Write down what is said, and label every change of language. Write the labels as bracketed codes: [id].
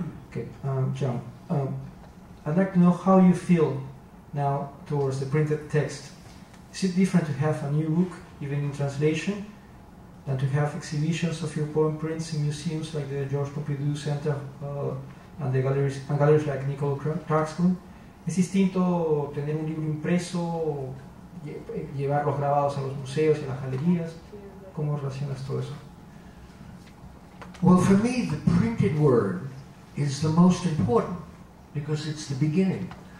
[en] Okay, John, I'd like to know how you feel now towards the printed text. Is it different to have a new book, even in translation, than to have exhibitions of your poem prints in museums like the Georges Pompidou Center and galleries like Nicole Clarkson? [es] ¿Es distinto tener un libro impreso, llevar los grabados a los museos y a las galerías? ¿Cómo relacionas todo eso? [en] Well, for me, the printed word is the most important because it's the beginning.